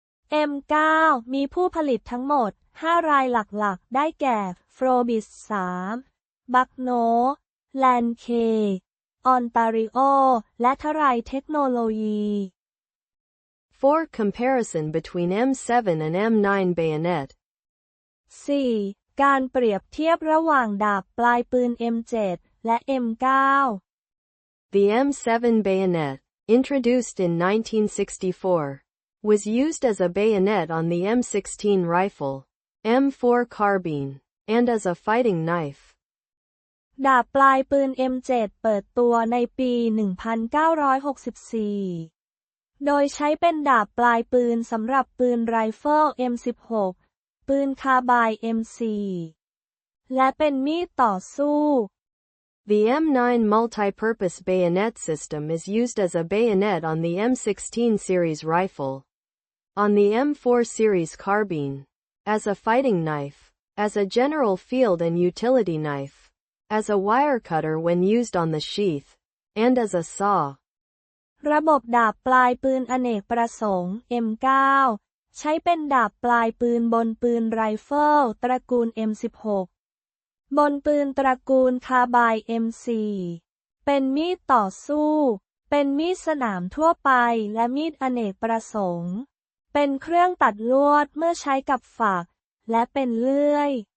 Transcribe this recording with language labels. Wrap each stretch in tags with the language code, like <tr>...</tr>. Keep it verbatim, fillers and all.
<th>เอ็ม ไนน์ มีผู้ผลิตทั้งหมดห้ารายหลักๆได้แก่ Frobis three, Buck No Lankay, Ontario และTri Technology.</th> <en>For comparison between เอ็ม เซเว่น and เอ็ม ไนน์ bayonet.</en> <th>สี่ การเปรียบเทียบระหว่างดาบปลายปืน เอ็ม เจ็ด และ เอ็ม เก้า</th> <en>The เอ็ม เซเว่น bayonet, introduced in nineteen sixty-four, was used as a bayonet on the M sixteen rifle, M four carbine, and as a fighting knife.</en> <th>ดาบปลายปืน เอ็ม เจ็ด เปิดตัวในปี หนึ่งพันเก้าร้อยหกสิบสี่ โดยใช้เป็นดาบปลายปืนสำหรับปืนไรเฟิล เอ็ม สิบหก ปืนคาร์ไบน์ เอ็ม สี่ และเป็นมีดต่อสู้</th> <en>The M nine multi-purpose bayonet system is used as a bayonet on the M sixteen series rifle, on the M four series carbine, as a fighting knife, as a general field and utility knife, as a wire cutter when used on the sheath, and as a saw.</en> <th>ระบบดาบปลายปืนอเนกประสงค์ เอ็ม เก้า ใช้เป็นดาบปลายปืนบนปืนไรเฟิลตระกูล เอ็ม สิบหกบนปืนตระกูลคาร์ไบน์ เอ็ม สี่ เป็นมีดต่อสู้ เป็นมีดสนามทั่วไปและมีดอเนกประสงค์ เป็นเครื่องตัดลวดเมื่อใช้กับฝักและเป็นเลื่อย</th>